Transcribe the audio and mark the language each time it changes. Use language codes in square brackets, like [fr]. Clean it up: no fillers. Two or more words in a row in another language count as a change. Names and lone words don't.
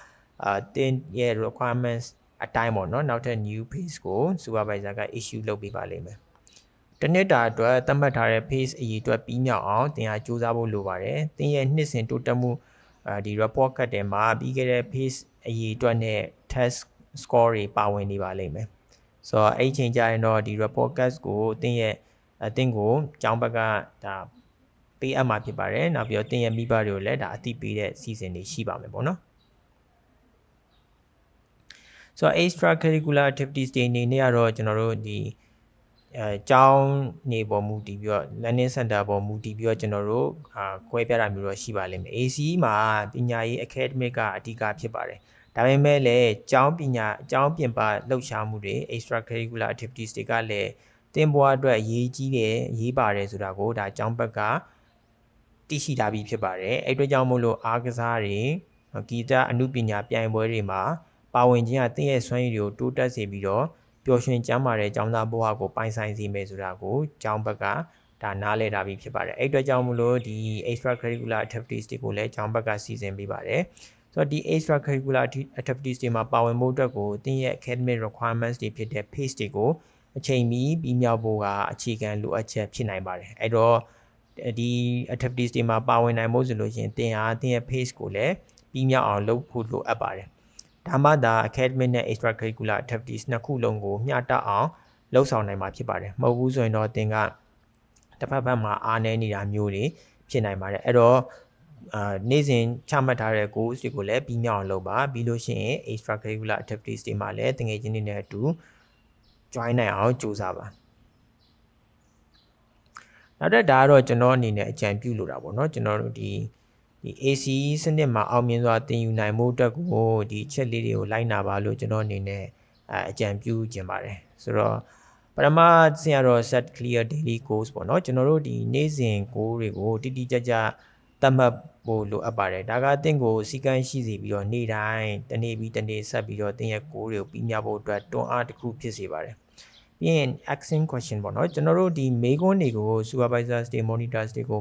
[my] သင်ရဲ့ requirements အတိုင်းပေါ့နော်နောက်ထပ် [en] new pace [my] ကို supervisor က issue လုပ်ပေးပါလိမ့်မယ်တနှစ်တာအတွက်သတ်မှတ်ထားတဲ့ pace အရေးအတွက်ပြီးမြောက်အောင်သင်ဟာစူးစမ်းဖို့လိုပါတယ်သင်ရဲ့နှစ်စဉ်တိုးတက်မှုဒီ [en] report card [my] ထဲမှာပြီးခဲ့တဲ့ pace အရေးအတွက်နဲ့ [en] test score [my] တွေပါဝင်နေပါလိမ့်မယ်ဆိုတော့အဲ့ချိန်ကျရင်တော့ဒီ [en] report card [my] ကိုသင်ကိုကျောင်းဘက်ကဒါပေးအပ်မှာဖြစ်ပါတယ်နောက်ပြီးတော့သင်ရဲ့မိဘတွေကိုလည်းဒါအသိပေးတဲ့စီစဉ်တွေရှိပါမယ်ပေါ့နော် ဆိုတော့ [en] extra curricular activities [my] တွေအနေနဲ့ကတော့ကျွန်တော်တို့ဒီကျောင်းနေပေါ်မူတည်ပြီးတော့ [en] learning center [my] ပေါ်မူတည်ပြီးတော့ကျွန်တော်တို့ခွဲပြတာမျိုးတော့ရှိပါလိမ့်မယ် ACE မှာပညာရေး academic ကအဓိကဖြစ်ပါတယ်ဒါပေမဲ့လည်းကျောင်းပြင်ပလှုပ်ရှားမှုတွေ [en] extra curricular activities [my] တွေကလည်းသင်ဘဝအတွက်အရေးကြီးတယ်အရေးပါတယ် ဆိုတာကိုဒါကျောင်းဘက်ကသိရှိထားပြီးဖြစ်ပါတယ်အဲ့အတွက်ကြောင့်မို့လို့အားကစားတွေဂီတအမှုပညာပြိုင်ပွဲတွေမှာပါဝင်ခြင်းကသင်ရဲ့စွမ်းရည်တွေကိုတိုးတက်စေပြီးတော့ပျော်ရွှင်ကျန်းမာတဲ့ကျောင်းသားဘဝကိုပိုင်ဆိုင်စေမယ် ဆိုတာကိုကျောင်းဘက်ကဒါနားလည်ထားပြီးဖြစ်ပါတယ်အဲ့အတွက်ကြောင့်မို့လို့ဒီ [en] extra curricular activities [my] တွေကိုလည်းကျောင်းဘက်ကစီစဉ်ပေးပါတယ်ဆိုတော့ဒီ [en] extra curricular activities [my] တွေမှာပါဝင်ဖို့အတွက်ကိုသင်ရဲ့ [en] academic requirements [my] တွေဖြစ်တဲ့ pace တွေကိုအချိန်မီပြီးမြောက်ဖို့ကအခြေခံလိုအပ်ချက်ဖြစ်နိုင်ပါတယ်အဲ့တော့ဒီ activities တွေမှာပါဝင် နိုင်ဖို့ဆိုလို့ရှိရင်သင်ဟာသင်ရဲ့ pace ကိုလည်းပြီးမြောက်အောင်လုပ်ဖို့လိုအပ်ပါတယ်ဒါမှသာ academic နဲ့ [en] extra curricular activities [my] နှစ်ခုလုံးကိုမျှတအောင်လှုပ်ဆောင်နိုင်မှာဖြစ်ပါတယ်မဟုတ်ဘူးဆိုရင်တော့သင်ကတစ်ဖက်ဘက်မှာအားနည်းနေတာမျိုးတွေဖြစ်နိုင်ပါတယ်အဲ့တော့နေ့စဉ်ချမှတ်ထားတဲ့ goals တွေကိုလည်းပြီးမြောက်အောင်လုပ်ပါပြီးလို့ရှိရင် [en] extra curricular activities [my] တွေမှာလည်းတကယ်ချင်းတွေနဲ့အတူ join နိုင်အောင်ကြိုးစားပါ နောက်တော့ဒါကတော့ကျွန်တော်အနေနဲ့အကြံပြုလိုတာပေါ့เนาะကျွန်တော်တို့ဒီ ACE စနစ်မှာအောင်မြင်စွာသင်ယူနိုင်မှုအတွက်ကိုဒီချက်လေးတွေကိုလိုက်နာပါလို့ကျွန်တော်အနေနဲ့အကြံပြုခြင်းပါတယ်ဆိုတော့ပထမဆင်ရတော့ [en] set clear daily goals [my] ပေါ့เนาะကျွန်တော်တို့ဒီနေ့စဉ် goal တွေကိုတိတိကျကျသတ်မှတ်ဖို့လိုအပ်ပါတယ်ဒါကသင်ကိုစီကံရှိစေပြီးတော့နေ့တိုင်းတနေ့ပြီးတနေ့ဆက်ပြီးတော့ သင်ရဲ့ goal တွေကိုပြီးမြောက်ဖို့အတွက်တွန်းအားတစ်ခုဖြစ်စေပါတယ်ပြီးရင် [en] action question [my] ပေါ့เนาะကျွန်တော်တို့ဒီမေးခွန်းတွေကို supervisors တွေ monitors တွေကို